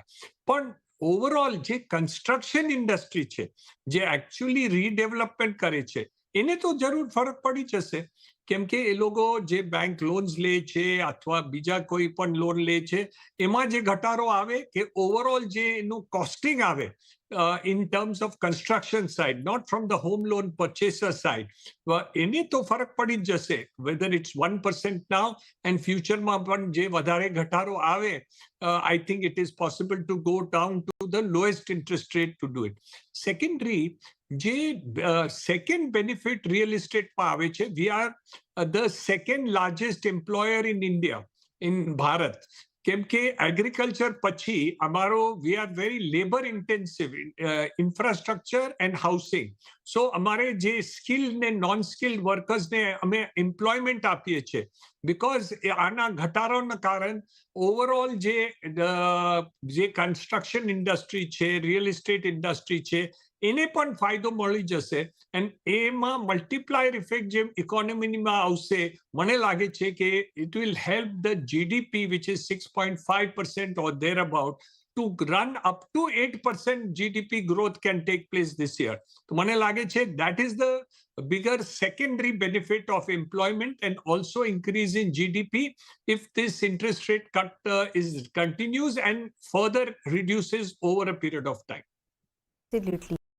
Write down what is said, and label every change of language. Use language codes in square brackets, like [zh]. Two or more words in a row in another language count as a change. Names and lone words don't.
[gu] પણ ઓવરઓલ જે [en] construction industry [gu] છે જે [en] actually redevelopment [gu] કરે છે એને તો જરૂર ફરક પડી જશે, કેમ કે એ લોકો જે [en] bank loans [gu] લે છે અથવા બીજા કોઈ પણ લોન લે છે એમાં જે ઘટાડો આવે કે ઓવરઓલ જે એનું કોસ્ટિંગ આવે [en] in terms of construction side, not from the home loan purchaser side, [gu] એને તો ફરક પડી જ જશે. [en] whether it's 1% now and future [gu] માં પણ જે વધારે ઘટાડો આવે, [en] I think it is possible to go down to the lowest interest rate to do it. Secondary, [gu] જે [en] second benefit real estateમાં [gu] આવે છે, [en] we are the second largest employer in India, in ભારત. [gu] કેમ કે એગ્રીકલ્ચર પછી અમારો [en] we are very labour intensive infrastructure and housing. [gu] સો અમારે જે સ્કિલ્ડ ને [en] non skilled workersને [gu] અમે એમ્પ્લોયમેન્ટ આપીએ છીએ. બીકોઝ આના ઘટાડાના કારણ ઓવરઓલ જે [en] construction industry [gu] છે, [en] real estate industry [gu] છે એને પણ ફાયદો મળી જશે એન્ડ એમાં [en] multiplier effect [gu] જે ઇકોનોમીમાં આવશે મને લાગે છે કે [en] it will help the GDP which is 6.5% or thereabout to run up to 8% GDP growth can take place this year. [gu] તો મને લાગે છે [en] that is the bigger secondary benefit of employment and also increase in GDP if this interest rate cut is continues and further reduces over a period of time. Absolutely.